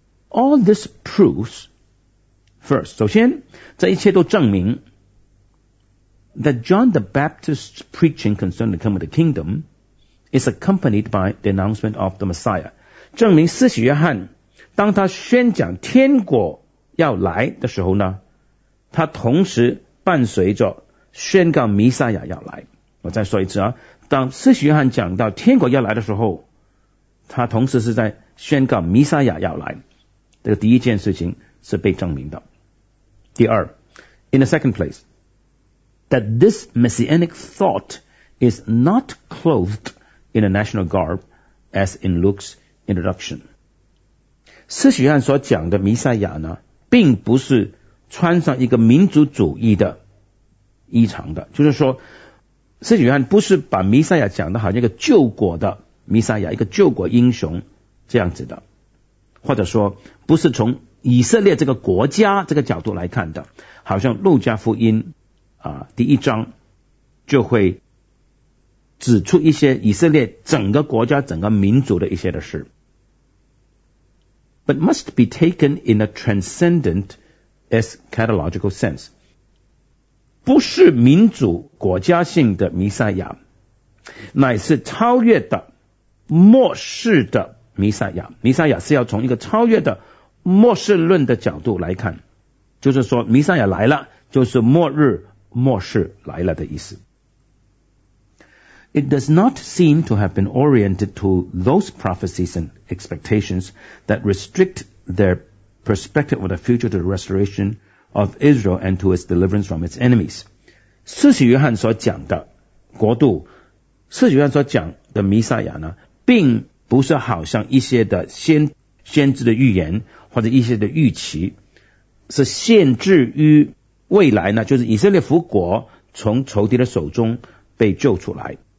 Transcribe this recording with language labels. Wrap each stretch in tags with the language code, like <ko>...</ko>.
<en>All this proves first,</en> <zh>首先这一切都证明</zh> <en>that John the Baptist's preaching concerning the coming of the kingdom is accompanied by the announcement of the Messiah,</en> <zh>证明施洗约翰当他宣讲天国要来的时候呢，他同时伴随着宣告弥赛亚要来。我再说一次啊，当施洗约翰讲到天国要来的时候，他同时是在宣告弥赛亚要来，这个第一件事情是被证明的。第二，</zh> <en>in the second place, that this messianic thought is not clothed in a national garb as in Luke's introduction.</en> <zh>施洗约翰所讲的弥赛亚呢，并不是穿上一个民族主义的衣裳的，就是说施洗约翰不是把弥赛亚讲的好像一个救国的弥赛亚，一个救国英雄这样子的，或者说不是从以色列这个国家这个角度来看的，好像路加福音第一章就会指出一些以色列整个国家整个民族的一些的事。</zh> <en>But must be taken in a transcendent eschatological sense，</en> <zh>不是民族国家性的弥赛亚，乃是超越的末世的弥赛亚。弥赛亚是要从一个超越的末世论的角度来看，就是说弥赛亚来了就是末日末世来了的意思。</zh> <en>It does not seem to have been oriented to those prophecies and expectations that restrict their perspective of the future to the restoration of Israel and to its deliverance from its enemies.</en> <zh>施洗约翰所讲的国度，施洗约翰所讲的弥赛亚呢，并不是好像一些的先知的预言或者一些的预期，是限制于未来呢，就是以色列复国从仇敌的手中被救出来。</zh>